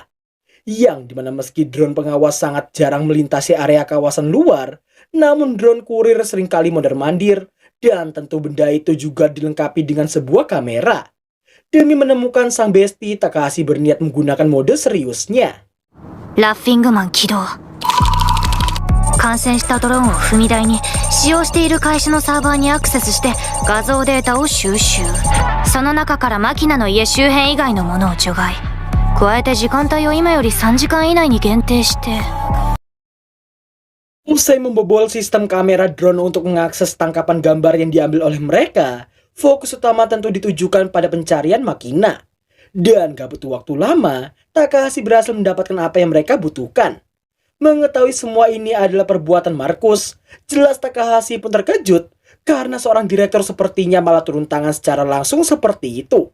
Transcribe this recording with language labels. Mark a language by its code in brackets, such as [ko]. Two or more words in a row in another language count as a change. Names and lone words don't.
[id] Yang dimana meski drone pengawas sangat jarang melintasi area kawasan luar, namun drone kurir seringkali mondar-mandir, dan tentu benda itu juga dilengkapi dengan sebuah kamera. Demi menemukan sang besti, Takahashi berniat menggunakan mode seriusnya. [ja] ラッフィングマン起動。感染したドローンを踏み台に使用している会社のサーバーにアクセスして画像データを収集。その中からマキナの家周辺以外のものを除外。加えて時間帯を今より3時間以内に限定して。 [id] Usai membobol sistem kamera drone untuk mengakses tangkapan gambar yang diambil oleh mereka, fokus utama tentu ditujukan pada pencarian Makina. Dan gak butuh waktu lama, Takahashi berhasil mendapatkan apa yang mereka butuhkan. Mengetahui semua ini adalah perbuatan Markus, jelas Takahashi pun terkejut karena seorang direktur sepertinya malah turun tangan secara langsung seperti itu.